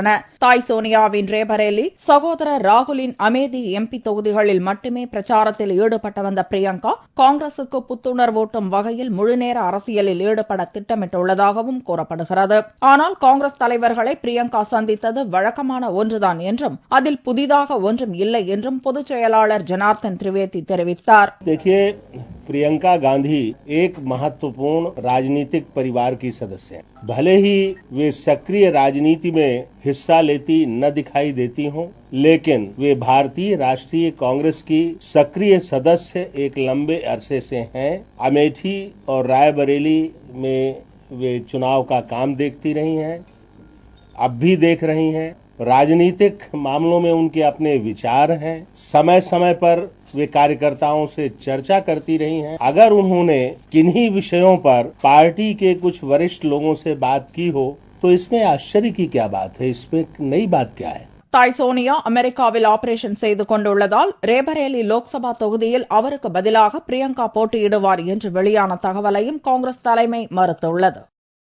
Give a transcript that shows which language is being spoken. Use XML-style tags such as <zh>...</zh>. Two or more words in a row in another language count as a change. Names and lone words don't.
<ta>தாய் சோனியாவின் ரேபரேலி, சகோதரர் ராகுலின் அமேதி எம்பி தொகுதிகளில் மட்டுமே பிரச்சாரத்தில் ஈடுபட்டு வந்த பிரியங்கா காங்கிரசுக்கு புத்துணர்வூட்டும் வகையில் முழுநேர அரசியலில் ஈடுபட திட்டமிட்டுள்ளதாகவும் கூறப்படுகிறது. ஆனால் காங்கிரஸ் தலைவர்களை பிரியங்கா சந்தித்தது வழக்கமான ஒன்றுதான் என்றும் அதில் புதிதாக ஒன்றும் இல்லை என்றும் பொதுச் செயலாளர் ஜனார்தன் திரிவேதி தெரிவித்தார்.</ta> <hi>प्रियंका गांधी एक महत्वपूर्ण राजनीतिक परिवार की सदस्य हैं। भले ही वे सक्रिय राजनीति में हिस्सा लेती न दिखाई देती हों, लेकिन वे भारतीय राष्ट्रीय कांग्रेस की सक्रिय सदस्य एक लंबे अरसे से हैं। अमेठी और रायबरेली में वे चुनाव का काम देखती रही हैं, अब भी देख रही हैं। राजनीतिक मामलों में उनके अपने विचार हैं। समय समय पर वे कार्यकर्ताओं से चर्चा करती रही हैं। अगर उन्होंने किन्हीं विषयों पर पार्टी के कुछ वरिष्ठ लोगों से बात की हो तो इसमें आश्चर्य की क्या बात है? इसमें नई बात क्या है?</hi> <ta>தாய் சோனியா அமெரிக்காவில் ஆபரேஷன் செய்து கொண்டுள்ளதால் ரேபரேலி லோக்சபா தொகுதியில் அவருக்கு பதிலாக பிரியங்கா போட்டியிடுவார் என்று வெளியான தகவலையும் காங்கிரஸ் தலைமை மறுத்துள்ளது.</ta>